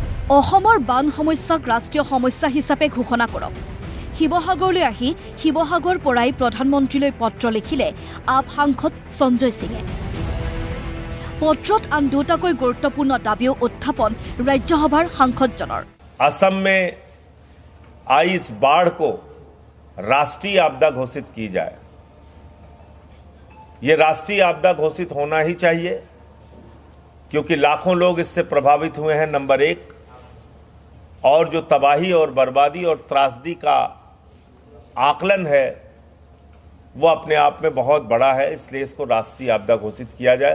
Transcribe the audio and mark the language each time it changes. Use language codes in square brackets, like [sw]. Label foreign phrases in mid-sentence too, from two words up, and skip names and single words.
[as] অসমৰ বান সমস্যাক ৰাষ্ট্ৰীয় সমস্যা হিচাপে ঘোষণা কৰক। শিৱসাগৰলৈ আহি শিৱসাগৰ পৰাই প্ৰধানমন্ত্ৰীলৈ পত্ৰ লিখিলে আপ সাংসদ সঞ্জয় সিঙে। পত্ৰত আন দুটাকৈ গুৰুত্বপূৰ্ণ দাবীও উত্থাপন ৰাজ্যসভাৰ সাংসদজনৰ। [hi] असम में आई इस बाढ़ को राष्ट्रीय आपदा घोषित की जाए। ये राष्ट्रीय आपदा घोषित होना ही चाहिए क्योंकि लाखों लोग इससे प्रभावित हुए हैं, नंबर एक। और जो तबाही और बर्बादी और त्रासदी का आकलन है वो अपने आप में बहुत बड़ा है, इसलिए इसको राष्ट्रीय आपदा घोषित किया जाए।